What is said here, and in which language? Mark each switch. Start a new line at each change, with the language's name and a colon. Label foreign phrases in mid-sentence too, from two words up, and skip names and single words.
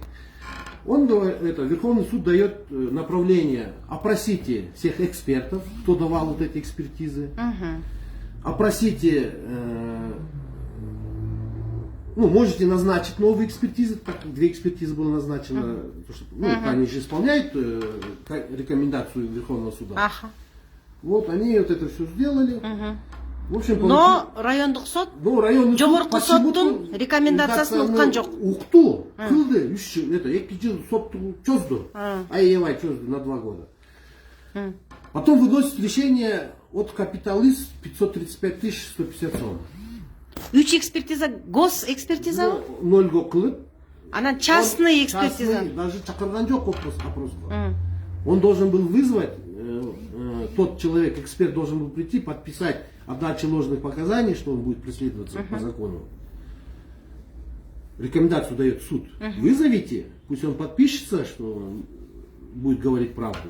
Russian: Он говорит, Верховный суд дает направление: опросите всех экспертов, кто давал вот эти экспертизы, опросите, ну, можете назначить новые экспертизы, так как 2 экспертизы было назначено, потому что, ну, они же исполняют рекомендацию Верховного суда. Вот они вот это все сделали. В общем,
Kyrgyz: но райондық сот жогорку соттун рекомендациясын уккан жок. Укту, кылды, 3 жыл, это 2 жыл сотту чозду, аябай чозду
Russian: на 2 года. Потом выносит решение от «Капиталист» 535 150 сом. 3 экспертиза, госэкспертиза?
Kyrgyz: 0 кылып.
Russian: Она частный экспертиза.
Kyrgyz: Даже чакырган жок опросқа.
Russian: Он должен был вызвать, тот человек, эксперт должен был прийти, подписать о даче ложных показаний, что он будет преследоваться по закону. Рекомендацию дает суд. Вызовите, пусть он подпишется, что он будет говорить правду.